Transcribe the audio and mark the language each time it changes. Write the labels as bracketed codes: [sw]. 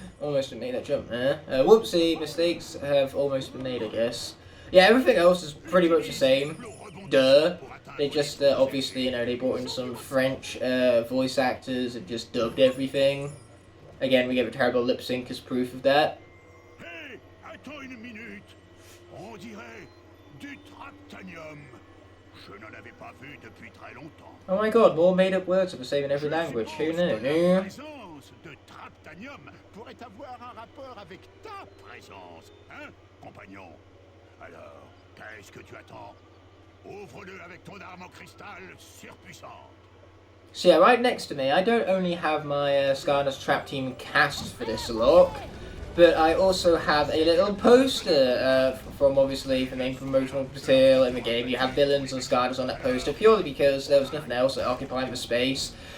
[en] Almost made that jump there. Whoopsie, mistakes have almost been made, I guess. Yeah, everything else is pretty much the same. Duh. They just, obviously, you know, they brought in some French voice actors and just dubbed everything. Again, we get a terrible lip sync as proof of that. [fr] Hey, attends une minute. On dirait du traptanium. Je n'en avais pas vu depuis très longtemps. [en] Oh my god, more made up words are the same in every language. Who knew? [fr] La présence de traptanium pourrait avoir un rapport avec ta présence, hein, compagnon? Alors, qu'est-ce que tu attends? Ouvre-le avec ton arme en cristal surpuissante. [en] So yeah, right next to me, I don't only have my Skylanders Trap Team cast for this Locke, but I also have a little poster from obviously the main promotional material in the game. You have villains and Skylanders on that poster purely because there was nothing else occupying the space.